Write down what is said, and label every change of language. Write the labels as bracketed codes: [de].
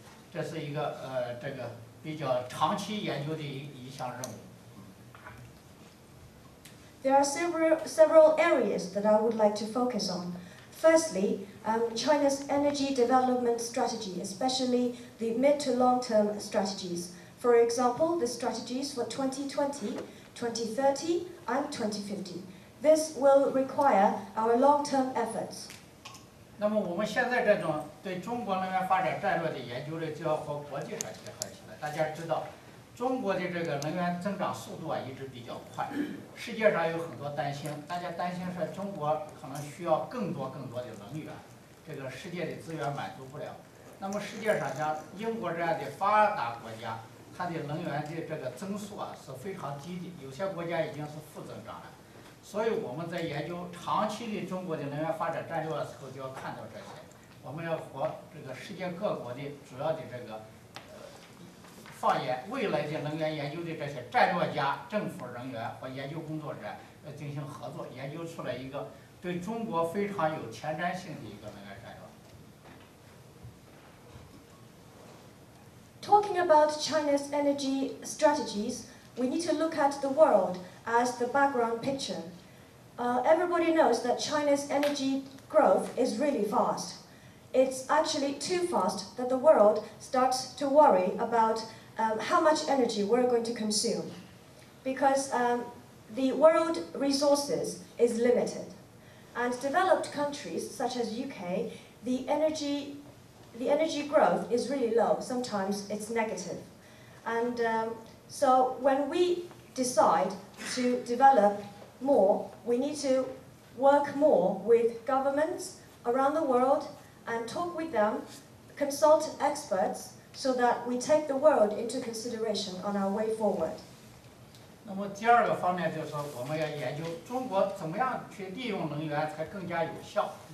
[zh] 这是一个这个比较长期研究的一项任务。 [en] There are several areas that I would like to focus on. Firstly, China's energy development strategy, especially the mid to long-term strategies. For example, the strategies for 2020, 2030, and 2050. This will require our long-term efforts. [zh] 那么我们现在这种对中国能源发展战略的研究呢，就要和国际上结合起来。大家知道，中国的这个能源增长速度一直比较快，世界上有很多担心，大家担心说中国可能需要更多的能源，这个世界的资源满足不了。那么世界上像英国这样的发达国家，它的能源的这个增速是非常低的，有些国家已经是负增长了。所以我们在研究长期的中国的能源发展战略的时候，就要看到这些。我们要和这个世界各国的主要的这个放眼未来的能源研究的这些战略家、政府人员和研究工作者要进行合作，研究出来一个对中国非常有前瞻性的一个能源战略。 [en] Talking about China's energy strategies, we need to look at the world as the background picture. Everybody knows that China's energy growth is really fast. It's actually too fast that the world starts to worry about how much energy we're going to consume, because the world resources is limited. And developed countries such as UK, the energy growth is really low. Sometimes it's negative. And so when we decide to develop more, we need to work more with governments around the world and talk with them, consult experts, so that we take the world into consideration on our way forward. [zh] 那么第二个方面就是说，我们要研究中国怎么样去利用能源才更加有效。